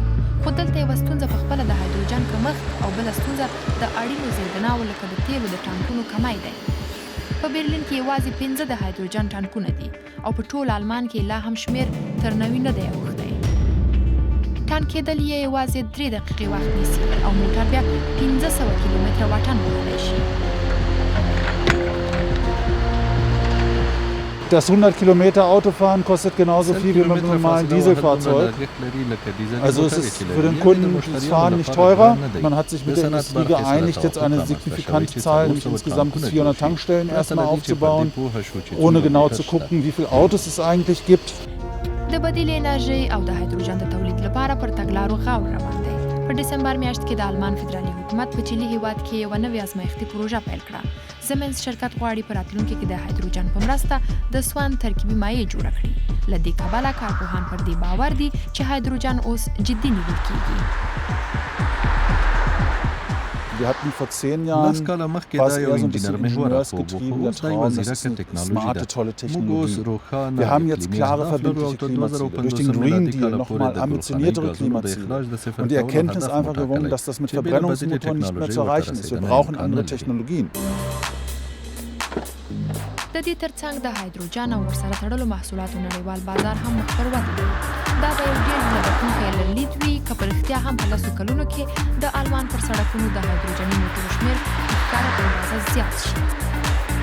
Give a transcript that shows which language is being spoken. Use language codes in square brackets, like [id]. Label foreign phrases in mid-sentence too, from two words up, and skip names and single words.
[ps] خو دلته یوه ستونزه په خپله د هایدروجن کمښت او بله ستونزه د اړینو زیربناوو لکه د تیلو د ټانکونو کمی دی. په برلین کې یوازې 5 د هایدروجن ټانکونه دي او په ټول آلمان کې لا هم شمیر تر 90 نه دی اوښتی. ټانک کیدل یې یوازې 3 دقیقې وخت نیسي او موټر بیا 1500 کیلومتره واټن وهلی شي. [de] Das 100 Kilometer Autofahren kostet genauso viel wie mit einem normalen Dieselfahrzeug. Also es ist für den Kunden das Fahren nicht teurer. Man hat sich mit der Industrie geeinigt, jetzt eine signifikante Zahl, nämlich insgesamt 400 Tankstellen erstmal aufzubauen, ohne genau zu gucken, wie viele Autos es eigentlich gibt. [ps] د بدیلې انرژۍ او د هایدروجن د تولید لپاره پر تګلارو غور روان دی. په ډسمبر میاشت کې د آلمان فدرالي حکومت په چیلي هیواد کې یوه نوې ازمایښتي پروژه پیل کړه. زمنز شرکت غواړي په راتلونکي کې د هایدروجن په مرسته د سوان ترکیبي مایع جوړه کړي. له دې کبله کارپوهان پر دې باور دي چې هایدروجن اوس جدي نیول کېږي. [de] Wir hatten vor 10 Jahren was eher so ein bisschen ingenieursgetrieben, da draußen smarte, tolle Technologie. Wir haben jetzt klare, verbindliche Klimaziele. Durch den Green Deal nochmal ambitioniertere Klimaziele. Und die Erkenntnis einfach gewonnen, dass das mit Verbrennungsmotoren nicht mehr zu erreichen ist. Wir brauchen andere Technologien. [ps] د دې ترڅنګ د هایدروجن او ورسره تړلو محصولاتو نړیوال بازار هم مخ پر ودې دی. دا به یو ډېر هیله بښونکی لید وي که په رښتیا هم په 10 کلونو کې د آلمان پر سړکونو د هایدروجني موټرو شمېر په ښکاره په اندازه زیات شي.